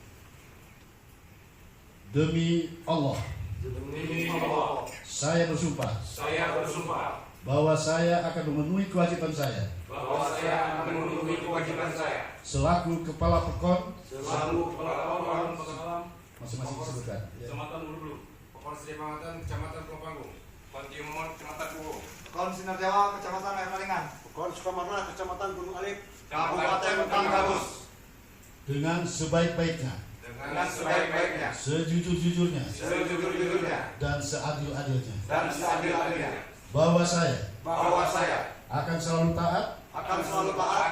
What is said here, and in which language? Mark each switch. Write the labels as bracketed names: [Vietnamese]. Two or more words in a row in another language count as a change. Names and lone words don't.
[Indonesian] Demi Allah, saya bersumpah bahwa saya akan memenuhi kewajiban saya selaku Kepala Pekon masing-masing disebutkan. Kecamatan Bulu, Pekon Sri-Pangatan, Kecamatan Pulau Panggung, Pekon Timur, Kecamatan Pulau, Pekon Sinar Jawa, Kecamatan Air Malingan, Pekon Sukamarna, Kecamatan Gunung Alif, Kabupaten Tanggamus, Dengan sebaik-baiknya, dengan sebaik-baiknya, sejujur-jujurnya, sejujur-jujurnya, dan seadil-adilnya, dan seadil-adilnya, bahwa saya bahwa saya akan selalu taat akan selalu taat